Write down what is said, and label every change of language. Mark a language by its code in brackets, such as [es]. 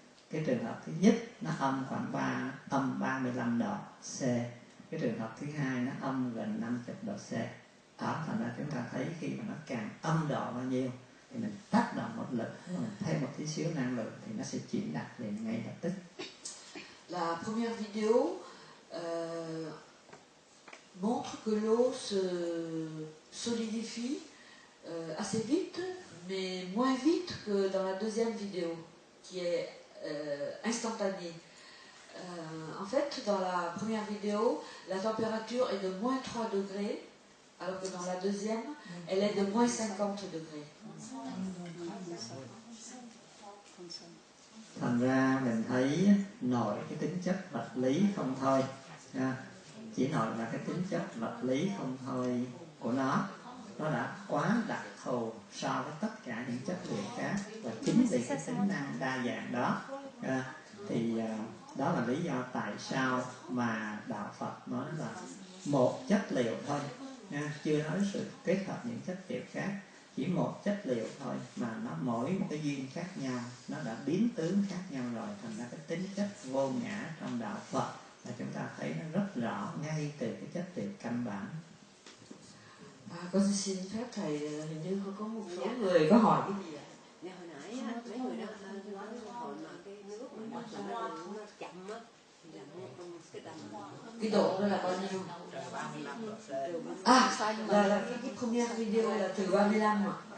[vi] Cái trường hợp thứ nhất nó âm khoảng âm 35 độ C, cái trường hợp thứ hai nó âm gần 50 độ C. Đó, thành ra chúng ta thấy khi mà nó càng âm độ bao nhiêu thì mình tác động một lực, mình thêm một tí xíu năng lượng thì nó sẽ chuyển đạt liền ngay lập tức. [fr] La première vidéo montre que l'eau se solidifie assez vite, mais moins vite que dans la deuxième vidéo, qui est instantanée. En fait, dans la première vidéo, la température est de moins 3 degrés, alors que dans la deuxième, elle est de moins 50 degrés. [vi] Thành ra mình thấy nội cái tính chất vật lý không thôi, chỉ nội là cái tính chất vật lý không thôi của nó đã quá đặc thù so với tất cả những chất liệu khác, và chính vì cái tính năng đa dạng đó thì đó là lý do tại sao mà đạo Phật nói là một chất liệu thôi, chưa nói sự kết hợp những chất liệu khác. Chỉ một chất liệu thôi mà nó mỗi một cái duyên khác nhau, nó đã biến tướng khác nhau rồi, thành ra cái tính chất vô ngã trong đạo Phật là chúng ta thấy nó rất rõ ngay từ cái chất liệu căn bản. Con xin phép thầy, hình như có một số người có hỏi cái gì ạ? Ngày hồi nãy mấy người đó nói hồi mà cái nước mà nó chậm á thì là cái tầm cái độ đó là bao nhiêu? Là cái [fr] première vidéo [vi] là từ 35 ạ.